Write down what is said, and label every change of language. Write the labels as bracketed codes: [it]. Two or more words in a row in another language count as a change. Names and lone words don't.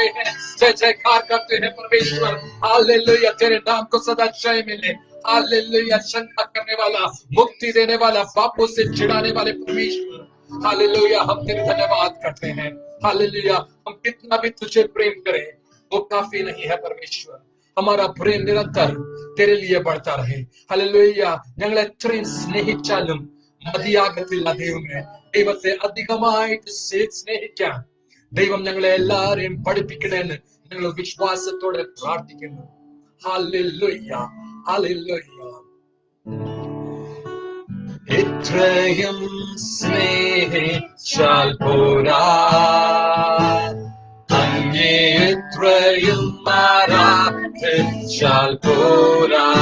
[hi] हैं जय जयकार करते हैं परमेश्वर हालेलुया तेरे नाम को सदा जय मिले हालेलुया शंका करने वाला मुक्ति देने वाला पापों से छिड़ाने वाले परमेश्वर हालेलुया हम तेरे धन्यवाद करते हैं हालेलुया हम कितना भी तुझे प्रेम करें वो काफी नहीं है परमेश्वर हमारा प्रेम निरंतर तेरे लिए बढ़ता रहे हालेलुया [ml] ഞങ്ങളെ എത്രയും സ്നേഹിച്ചാലും മതിയാകത്തില്ല ദൈവമേ ദൈവത്തെ അധികമായിട്ട് സ്നേഹിക്കാൻ ദൈവം ഞങ്ങളെ എല്ലാരെയും പഠിപ്പിക്കണമെന്ന് ഞങ്ങൾ വിശ്വാസത്തോടെ പ്രാർത്ഥിക്കുന്നു ഹല്ലേലൂയ ഹല്ലേലൂയ ഇത്രയും സ്നേഹിച്ചാൽ പോരാ അങ്ങേ ഇത്രയും ആരാധിച്ചാൽ പോരാ